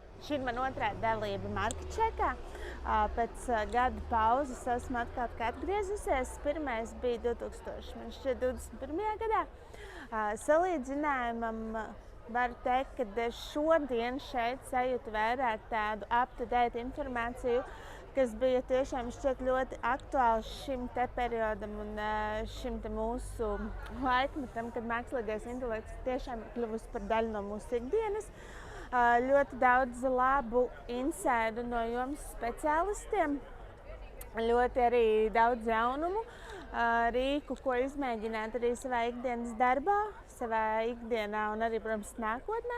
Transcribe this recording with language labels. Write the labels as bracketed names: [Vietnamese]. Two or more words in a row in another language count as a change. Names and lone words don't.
[Latvian] Šī ir man otrā dalība MarketCheckā. Pēc gada pauzes esmu atkal atgriezusies. Pirmais bija 2021. gadā. Salīdzinājumam varu teikt, ka šodien šeit sajūtu vairāk tādu [English] up-to-date [Latvian] informāciju, kas bija tiešām šķiet ļoti aktuāls šim te periodam un šim te mūsu laikmetam, kad mākslīgais intelekts tiešām ir kļuvusi par daļu no mūsu ikdienas. Ļoti daudz labu insaidu no jomas speciālistiem, ļoti arī daudz jaunumu, rīku, ko izmēģināt arī savā ikdienas darbā, savā ikdienā un arī, protams, nākotnē.